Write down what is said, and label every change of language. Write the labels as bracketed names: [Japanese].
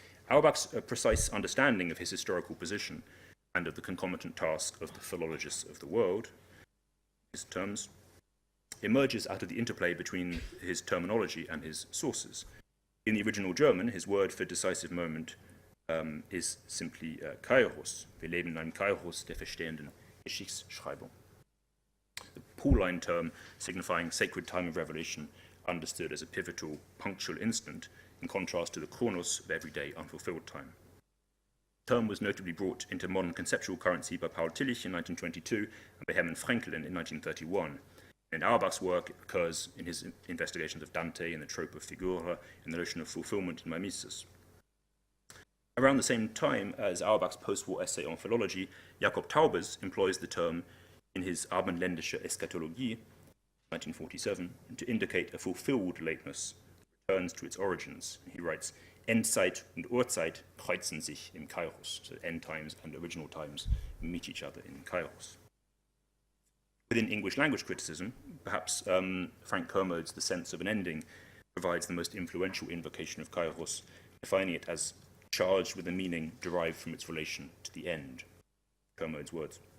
[English] Auerbach's precise understanding of his historical position and of the concomitant task of the philologists of the world, his terms, emerges out of the interplay between his terminology and his sources. In the original German, his word for decisive moment is simply Kairos. [German] Wir leben in einem Kairos der verstehenden Geschichtsschreibung. [English] The Pauline term signifying sacred time of revelation, understood as a pivotal, punctual instant, in contrast to the chronos of everyday unfulfilled time. The term was notably brought into modern conceptual currency by Paul Tillich in 1922 and by Hermann Fraenkel in 1931. In Auerbach's work, it occurs in his investigations of Dante and the trope of figura and the notion of fulfillment in mimesis. Around the same time as Auerbach's post-war essay on philology, Jakob Taubers employs the term in his Abendländische Eschatologie, 1947, to indicate a fulfilled lateness that returns to its origins. He writes, [German] Endzeit und Urzeit kreuzen sich im Kairos. [English] So end times and original times meet each other in Kairos. Within English language criticism, perhaps Frank Kermode's The Sense of an Ending provides the most influential invocation of Kairos, defining it as charged with a meaning derived from its relation to the end. Kermode's words.